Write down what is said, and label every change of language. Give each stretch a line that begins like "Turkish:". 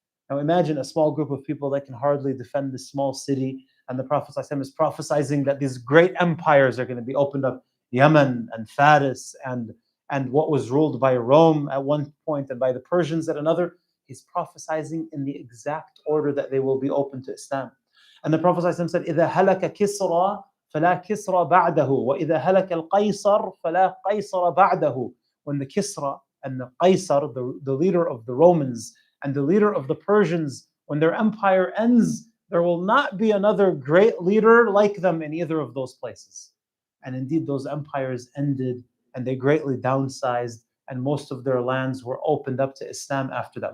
English: Now imagine a small group of people that can hardly defend this small city, and the Prophet ﷺ is prophesying that these great empires are going to be opened up. Yemen and Faris and what was ruled by Rome at one point and by the Persians at another. He's prophesying in the exact order that they will be open to Islam. And the Prophet ﷺ said,
Arabic: إِذَا هَلَكَ كِسْرَى فَلَا كِسْرَى بَعْدَهُ وَإِذَا هَلَكَ الْقَيْصَرُ فَلَا قَيْصَرَ بَعْدَهُ.
English: When the Kisra and the Qaisar, the leader of the Romans and the leader of the Persians, when their empire ends, there will not be another great leader like them in either of those places. And indeed, those empires ended and they greatly downsized, and most of their lands were opened up to Islam after that.